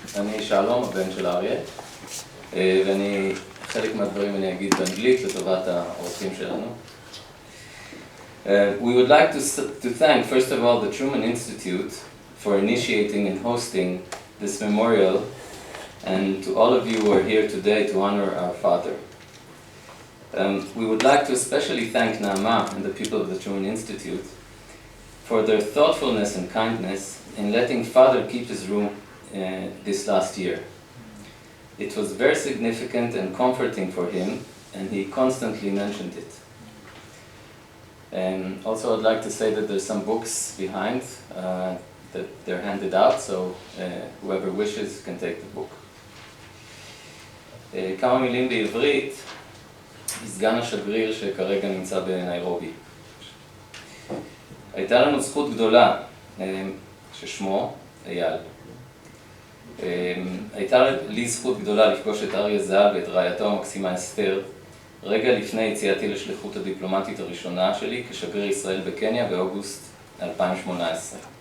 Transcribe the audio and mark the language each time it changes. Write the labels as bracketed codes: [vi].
[he] אני שלום, הבן של אריה, ואני, חלק מהדברים אני אגיד באנגלית לטובת האורחים שלנו. [en] We would like to thank, first of all, the Truman Institute for initiating and hosting this memorial, and to all of you who are here today to honor our father. We would like to especially thank Naama and the people of the Truman Institute for their thoughtfulness and kindness in letting Father keep his room this last year. It was very significant and comforting for him, and he constantly mentioned it. Also, I'd like to say that there's some books behind that they're handed out, so whoever wishes can take the book. [he] כמה מילים בעברית, סגן השגריר שכרגע נמצא בניירובי. הייתה לנו זכות גדולה, ששמו אייל. הייתה לי זכות גדולה לפגוש את אריה ז"ל ואת רעייתו המקסימה אסתר, רגע לפני יציאתי לשליחות הדיפלומטית הראשונה שלי כשגריר ישראל בקניה באוגוסט 2018.